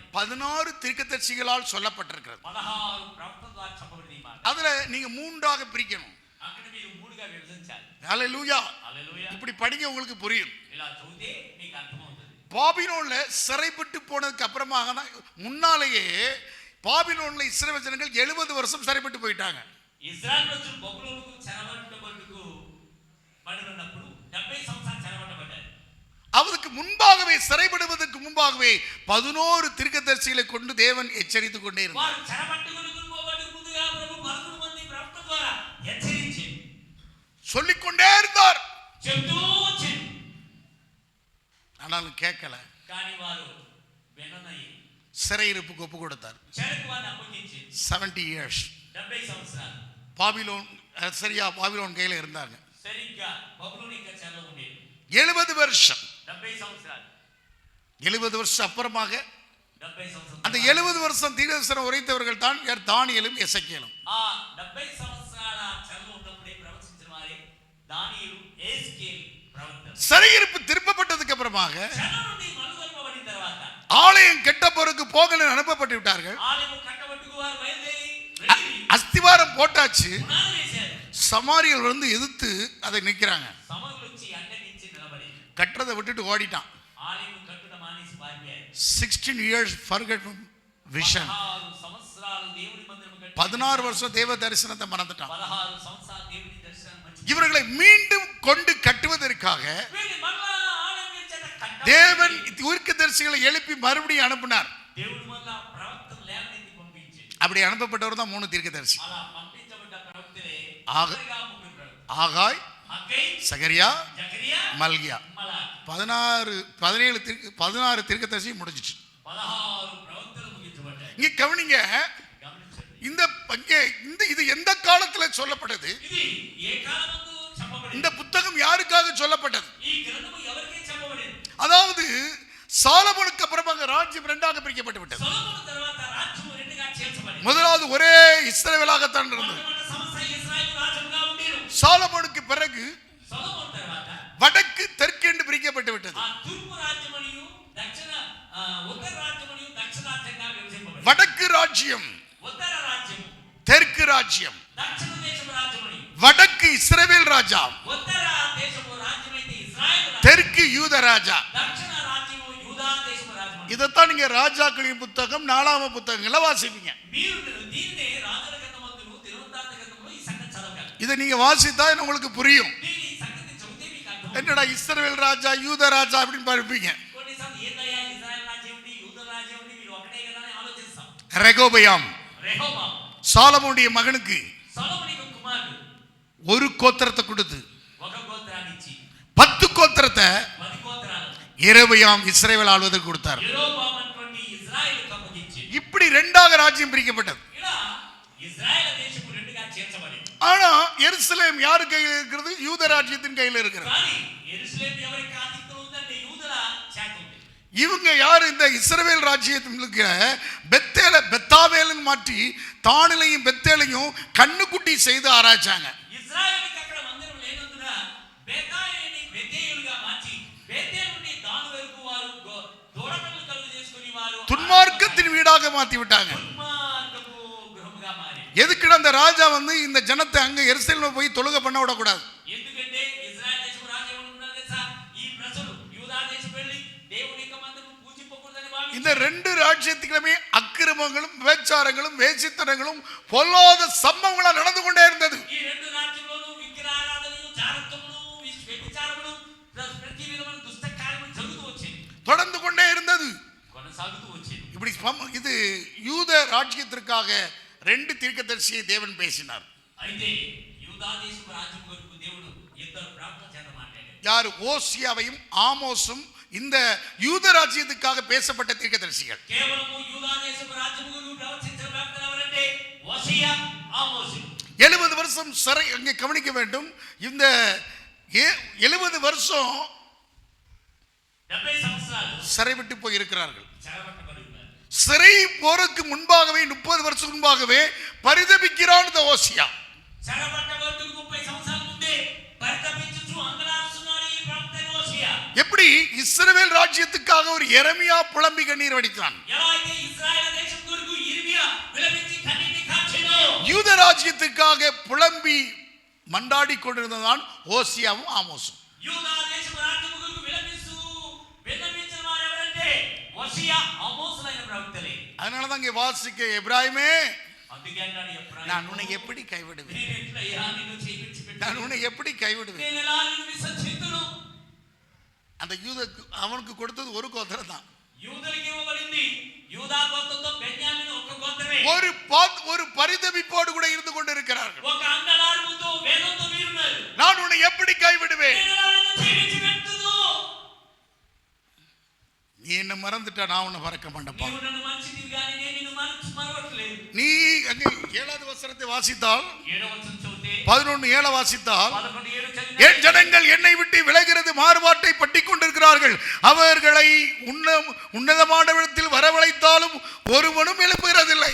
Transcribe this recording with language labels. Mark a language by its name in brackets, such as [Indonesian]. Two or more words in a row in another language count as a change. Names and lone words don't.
[Tamil] 16 தீர்க்கதரிசிகளால் சொல்லப்பட்டிருக்கிறது. [Telugu] 16 ప్రవక్తల ద్వారా చెప్పబడింది ఈ మాట. [Tamil] அதுல நீங்க 3ஆக பிரிக்கணும். [Telugu] అక్కడ మీరు 3గా విభజించాలి. [Tamil] ஹல்லேலூயா. [Telugu] హల్లెలూయా. [Tamil] இப்படி படிங்க, உங்களுக்கு புரியும். [Telugu] ఇలా చదివితే మీకు అర్థమవుతుంది. [Tamil] பாபிலோன்ல சிறைப்பட்டு போனதுக்கு அப்புறமாக தான், முன்னாலேயே பாபிலோன்ல இஸ்ரவேல் ஜனங்கள் 70 வருஷம் சிறைப்பட்டு போயிட்டாங்க. [Telugu] ఇజ్రాయెల్ ప్రజలు బబులోనుకు చెరపట్టబడుటకు పడినప్పుడు 70 సంవత్సరాలు చెరపట్టబడ్డారు. [Tamil] அவருக்கு முன்பாகவே, சிறைப்படுவதற்கு முன்பாகவே 11 தீர்க்கதரிசிகளை கொண்டு தேவன் எச்சரித்துக் கொண்டே இருந்தார். [Telugu] వారు చెరపట్టుకొని పోబడి ముందుగా ప్రభు 11 మంది ప్రవక్తల ద్వారా హెచ్చరించి [Tamil] சொல்லிக்கொண்டே இருந்தார். [Telugu] చెప్తూ వచ్చారు. [Tamil] ஆனாலும் கேட்கல. [Telugu] కానీ వారు విననై [Tamil] சிறையிருப்புக்கு ஒப்பு கொடுத்தார். [Telugu] చెరకు వారిని అప్పగించి [English] 70 years [Telugu] 70 సంవత్సరాలు [Tamil] பாபிலோன், சரியா பாபிலோன் கையில இருந்தாங்க. [Telugu] సరిగ్గా బబులోను ఇంకా చెరలో ఉండేది. [Tamil] 70 வருஷம். [Telugu] 70 సంవత్సరాలు [Tamil] 70 வருஷம் அப்புறமாக [Telugu] 70 సంవత్సరాలు [Tamil] அந்த 70 வருஷம் தீர்க்கதரிசனம் உரைத்தவர்கள் தான் யார்? தானியேலும் எசேக்கியேலும். [Telugu] ఆ 70 సంవత్సరాల చెరలో ఉన్నప్పుడే ప్రవచించిన వారే దానియేలు, ఎస్కేల్ ప్రవక్తలు [Tamil] சிறையிருப்பு திருப்பப்பட்டதுக்கு அப்புறமாக [Telugu] చెర నుండి మలుగొల్పబడిన తర్వాత [Tamil] ஆலயம் கெட்டப்போருக்கு போகன்னு அனுப்பப்பட்டு விட்டார்கள். [Telugu] ఆలయం కట్టబట్టుకు వారు బయలుదేరి వెళ్ళి [Tamil] அஸ்திவாரம் போட்டாச்சு. [Telugu] పునాది వేశారు. [Tamil] சமாரியல் வந்து எதிர்த்து அதை நிக்கிறாங்க. [Telugu] సమరులు వచ్చి అడ్డగించి నిలబడి [Tamil] கட்டுறதை விட்டுட்டு ஓடிட்டான். [Telugu] ఆలయం కట్టుట మానేసి పారిపోయారు. [English] 16 years forget vision. [Telugu] 16 సంవత్సరాలు దేవుని మందిరం కట్టి [Tamil] 16 வருஷம் தேவ தரிசனத்தை மறந்துட்டான். [Telugu] 16 సంవత్సరాలు దేవుని దర్శనం మర్చిపోయారు. [Tamil] இவர்களை மீண்டும் கொண்டு கட்டுவதற்காக [Telugu] వీళ్ళని మళ్ళా ఆలయం చేత కట్టాలి. [Tamil] தேவன் தீர்க்கதரிசிகளை எழுப்பி மறுபடியும் அனுப்பினார். [Telugu] దేవుడు మళ్ళా ప్రవక్తను లేవనెత్తి పంపించి [Tamil] அப்படி அனுப்பப்பட்டவர் தான் 3 தீர்க்கதரிசி. [Telugu] అలా పంపించబడ్డ ప్రవక్తలే ఆగ- చివరిగా ముగ్గురు ప్రవక్తలు. [Tamil] ஆகாய், [Telugu] హగ్గై, [Tamil] சகரியா, [Telugu] జకరియా, [Tamil] மல்கியா. [Telugu] మలాకి. [Tamil] 16 தீர்க்கதரிசி முடிஞ்சிச்சு. [Telugu] 16 ప్రవక్తలు ముగించబడ్డాయి. [Tamil] இங்க கவனிங்க, [Telugu] గమనించండి. [Tamil] இது எந்த காலத்துல சொல்லப்பட்டது? [Telugu] ఇది ఏ కాలమందు చెప్పబడింది? [Tamil] இந்த புத்தகம் யாருக்காக சொல்லப்பட்டது? [Telugu] ఈ గ్రంథము ఎవరికి చెప్పబడింది? [Tamil] அதாவது சாலமோனுக்கு அப்புறமாக ராஜ்யம் இரண்டாக பிரிக்கப்பட்டு விட்டது. [Telugu] సొలొమోను తర్వాత రాజ్యము రెండుగా చేర్చబడింది. [Tamil] முதலாவது ஒரே இஸ்ரவேலாகத்தான் இருந்தது. [Telugu] మొట్టమొదటి సంవత్సరం ఇశ్రాయేలు రాజుగా ఉండేరు. [Tamil] சாலமோனுக்கு பிறகு [Telugu] సొలొమోను తర్వాత [Tamil] வடக்கு தெற்கு என்று பிரிக்கப்பட்டு விட்டது. [Telugu] ఆ తూర్పు రాజ్యమనియు దక్షిణ ఉత్తర రాజ్యమనియు దక్షిణ రాజ్యంగా విభజించబడింది. [Tamil] வடக்கு ராஜ்யம், [Telugu] ఉత్తర రాజ్యము, [Tamil] தெற்கு ராஜ்யம். [Telugu] దక్షిణ దేశము రాజ్యమనియు. [Tamil] வடக்கு இஸ்ரவேல் ராஜா, [Telugu] ఉత్తర దేశము రాజ్యమైతే ఇశ్రాయేలు రాజ్యం, [Tamil] தெற்கு யூத ராஜா. [Telugu] దక్షిణ రాజ్యము యూదా దేశము రాజ్యమనియు. [Tamil] இதைத்தான் நீங்க ராஜாக்களின் புத்தகம் 4ஆம் புத்தகங்களை வாசிப்பீங்க. [Telugu] మీరు దీనినే రాజుల గ్రంథమందును దినవృత్తాంత గ్రంథములో ఈ సంగతి చదవగలరు. [Tamil] இதை நீங்க வாசித்தா உங்களுக்கு புரியும். [Telugu] మీరు ఈ సంగతి చదివితే మీకు అర్థం. [Tamil] என்னடா இஸ்ரவேல் ராஜா யூத ராஜா அப்படின்னு பார்ப்பீங்க. [Telugu] కొన్నిసార్లు ఏందయ్యా ఇశ్రాయేల్ రాజ్యం ఉంది, యూదా రాజ్యం ఉంది, వీళ్ళు ఒకటే కదా అని ఆలోచిస్తాం. [Tamil] ரெகோபயாம் [Telugu] రెహోబాము [Tamil] சாலமோனுடைய மகனுக்கு [Telugu] సొలొమోనుకు కుమారుడు [Tamil] ஒரு கோத்திரத்தை கொடுத்து [Telugu] ఒక గోత్రాన్ని ఇచ్చి [Tamil] 10 கோத்திரத்தை [Telugu] 10 గోత్రాలు [Tamil] இரபயாம் இஸ்ரவேல் ஆளுவதற்கு கொடுத்தார். [Telugu] యెరోబాము అటువంటి ఇశ్రాయేలుకు అప్పగించి [Tamil] இப்படி ரெண்டாக ராஜ்யம் பிரிக்கப்பட்டது. [Telugu] ఇలా ఇశ్రాయేల్ దేశము రెండుగా చేర్చబడింది. [Tamil] ஆனா எருசலேம் யாரு கையில் இருக்கிறது? யூத ராஜ்யத்தின் கையில் இருக்கிறது. [Telugu] కానీ యెరూషలేము ఎవరి ఆధిక్యంలో ఉందంటే యూదుల చేత ఉంది. [Tamil] இவங்க யாரு? இந்த இஸ்ரவேல் ராஜ்யத்துக்கு பெத்தாவேல்னு மாற்றி தானிலையும் பெத்தேலையும் கண்ணுக்குட்டி செய்து ஆராய்ச்சாங்க. [Telugu] ఇశ్రాయేలుకి అక్కడ మందిరం లేనందున బేతాయేలుని బెతేలుగా మార్చి బేతేలు నుండి దాను వరకు వారు దూడకట్లు కలుగు చేసుకుని వారు [Tamil] துன்மார்க்கத்தின் வீடாக மாத்தி விட்டாங்க. [Telugu] దుర్మార్గపు గృహముగా మారి. [Tamil] எதுக்கு அந்த ராஜா வந்து இந்த ஜனத்தை அங்க எருசலேம்ல போய் தொழுகை பண்ண விடக்கூடாது. [Telugu] ఎందుకంటే ఇశ్రాయేల్ దేశం రాజు ఏమనుకున్నారు తెలుసా? ఈ ప్రజలు యూదా దేశం వెళ్ళి దేవుని యొక్క మందిరం పూజింపకూడదని భావించారు. [Tamil] இந்த 2 ராஜ்யத்துக்குமே அக்கிரமங்களும் விபச்சாரங்களும் வேசித்தனங்களும் பொல்லாத சம்பவங்களும் நடந்து கொண்டே இருந்தது. [Telugu] ఈ రెండు రాజ్యంలోనూ విగ్రహారాధనలు, జారత్వములు, వ్యభిచారములు, ప్రతి విధమైన దుష్ట కార్యములు జరుగుతూ వచ్చేది, [Tamil] தொடர்ந்து கொண்டே இருந்தது. [Telugu] కొనసాగుతూ వచ్చేది. [Tamil] இப்படி இது யூத ராஜ்யத்திற்காக 2 தீர்க்கதரிசியை தேவன் பேசினார். [Telugu] అయితే యూదా దేశపు రాజ్యం కొరకు దేవుడు ఇద్దరు ప్రవక్తల చేత మాట్లాడాడు. [Tamil] யார்? ஓசியாவையும் ஆமோஸும் இந்த யூத ராஜ்யத்துக்காக பேசப்பட்ட தீர்க்கதரிசிகள். [Telugu] కేవలము యూదా దేశపు రాజ్యం కొరకు ప్రవచించిన ప్రవక్తలు ఎవరంటే హోషేయ, ఆమోసు. [Tamil] 70 வருஷம் சிறை. அங்கே கவனிக்க வேண்டும், இந்த 70 வருஷம் [Telugu] 70 సంవత్సరాలు [Tamil] சிறை விட்டு போய் இருக்கிறார்கள். [Telugu] చెరపట్టబడి ఉన్నారు. [Tamil] சிறை போருக்கு முன்பாகவே 30 வருஷம் முன்பாகவே பரிதபிக்கிறான் இந்த ஓசியா. [Telugu] చెరపట్టబడుటకు 30 సంవత్సరాల ముందే పరితపించుచు అంగలార్చున్నాడు ఈ ప్రవక్త హోషేయ. [Tamil] எப்படி இஸ்ரவேல் ராஜ்யத்துக்காக ஒரு எரமியா புலம்பி கண்ணீர் வடித்தான், [Telugu] ఎలా అయితే ఇశ్రాయేలు దేశం కొరకు ఇర్మియా విలపించి కన్నీటి కార్చెనో, [Tamil] யூத ராஜ்யத்துக்காக புலம்பி மண்டாடி கொண்டிருந்ததான் ஓசியாவும் ஆமோஸும். [Telugu] యూదా దేశం రాజ్యం కొరకు విలపించిన వారు ఎవరంటే హోషేయ, ఆమోసులైన ప్రవక్తలే. [Tamil] அதனாலதான் இங்கே வாசிக்க எப்ராயிமே, [Telugu] అందుకే అన్నాడు ఎఫ్రాయిము, [Tamil] நான் உன்னை எப்படி கைவிடுவேன்? [Telugu] నేను ఎట్లయ్యా నిన్ను చేయించిపెట్టాను? [Tamil] நான் உன்னை எப்படி கைவிடுவேன்? [Telugu] నేను ఎలా నిన్ను విసర్జింతును? [Tamil] அந்த அவனுக்கு கொடுத்தது ஒரு கோத்திரம் தான். [Telugu] యూదులకి ఇవ్వబడింది యూదా గోత్రంతో బెన్యామీను ఒక్క గోత్రమే. [Tamil] ஒரு பரிதபிப்போடு கூட இருந்து கொண்டிருக்கிறார்கள். [Telugu] ఒక అంగలార్పుతో వేదంతో వీరున్నారు. [Tamil] நான் உன்னை எப்படி கைவிடுவேன்? [Telugu] నేను ఎలా నిన్ను చేయించిపెట్టును? [Tamil] நீ என்ன மறந்துட்டா நான் உன்னை மறக்க மாட்டேன்ப்பா. [Telugu] నీవు నన్ను మర్చితివి గాని నేను నిన్ను మరవట్లేదు. [Tamil] நீ அங்கே 7வது வசனத்தை வாசித்தால், [Telugu] 7వ వచనం చదివితే [Tamil] 11:7 வாசித்தால், [Telugu] 11:7 చదివితే [Tamil] என் ஜனங்கள் என்னை விட்டு விலகிறது மாறுபாட்டை பற்றி கொண்டிருக்கிறார்கள், அவர்களை உன்னதமான இடத்தில் வரவழைத்தாலும் ஒருவனும் எழுப்புகிறதில்லை.